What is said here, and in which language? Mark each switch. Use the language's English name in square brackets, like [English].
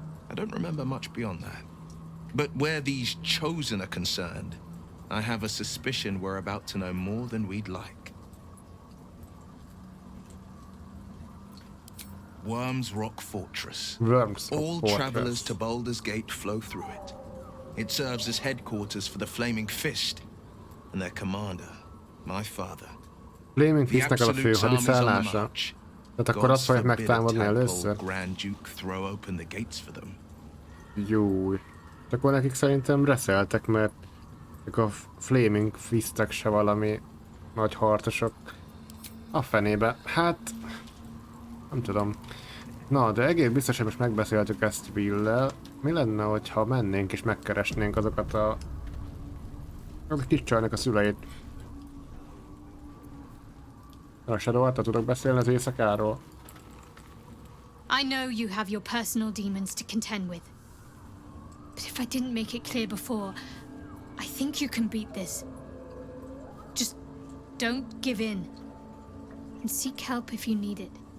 [English] I don't remember much beyond that. But where these chosen are concerned, I have a suspicion we're about to know more than we'd like. Worms Rock Fortress. Worms Rock All Fortress. travelers to Baldur's Gate flow through it. It serves as headquarters for the Flaming Fist and their commander, my father. [Hungarian] Flaming Fistnek az a fő hadiszállása. Tehát akkor azt fogják megtámadni először? [English] Grand Duke throw open the gates for them. [Hungarian] Júj. Akkor nekik szerintem reszeltek, mert a Flaming Fistek se valami nagy harcosok. A fenébe. Hát... nem tudom. Na, de egész biztos, hogy most megbeszéltük ezt Will-lel. Mi lenne, hogyha mennénk és megkeresnénk azokat a kis csajnak a szüleit? A Shadow-val tudok beszélni az éjszakáról? [English] I know you have your personal demons to contend with. But if I didn't make it clear before, I think you can beat this. Just don't give in. And seek help if you need it.